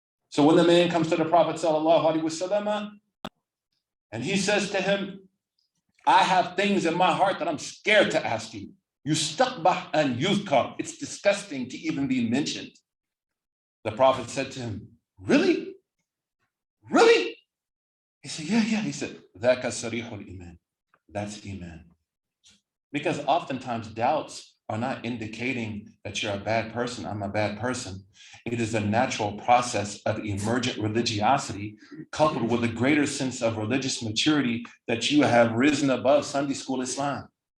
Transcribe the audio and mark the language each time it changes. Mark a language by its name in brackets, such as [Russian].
[English] So when the man comes to the Prophet ﷺ, and he says to him, I have things in my heart that I'm scared to ask you. Yustaqbah and yuzkar. It's disgusting to even be mentioned. The Prophet said to him, really? Really? He said, yeah. He said, [Arabic] ذَاكَ صَرِيحُ الْإِيمَانِ. [English] That's Iman. Because oftentimes doubts are not indicating that you're a bad person, I'm a bad person. It is a natural process of emergent religiosity coupled with a greater sense of religious maturity that you have risen above Sunday school Islam.